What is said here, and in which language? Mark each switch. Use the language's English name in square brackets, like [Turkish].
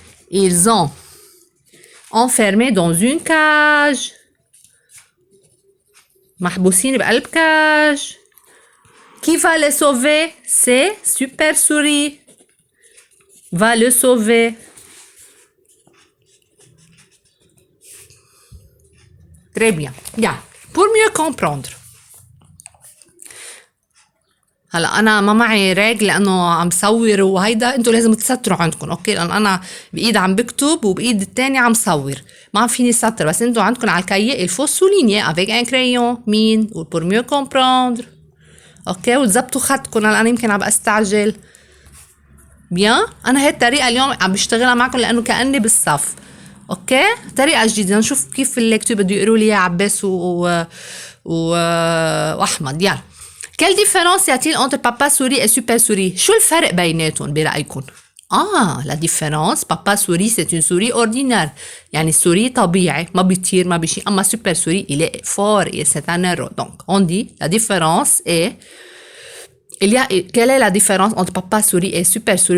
[French] Ils ont enfermés dans une cage. [Arabic] محبوسين بقلب cage. [French] Qui va les sauver? C'est Super Souris. Va le sauver. Très bien. Bien. Pour mieux comprendre. [Arabic] هلا انا ما معي ريج لانه عم صور وهيدا انتوا لازم تسطروا عندكم اوكي لان انا بايد عم بكتب وبايد الثانيه عم صور ما فيني سطر بس انتوا عندكم على الكايي الفو سوليني [French] avec un crayon [Arabic] مين [French] pour mieux comprendre [Arabic] اوكي وتظبطوا خطكم لان انا يمكن عم استعجل بيان انا هي الطريقه اليوم عم بشتغلها معكم لانه كاني بالصف اوكي طريقه جديده نشوف كيف الليكتور بده يقروا لي عباس واحمد يلا. [French] Quelle différence y a-t-il entre papa souris et super souris? [Arabic] شو الفرق بيناتهم برأيكم؟ [French] la différence, papa souris c'est une souris ordinaire. [Arabic] يعني [French] souris [Arabic] طبيعي ما بيطير ما بشي أما [French] super souris il est fort et c'est un héros. Donc on dit la différence est quelle est la différence entre papa souris et super souris?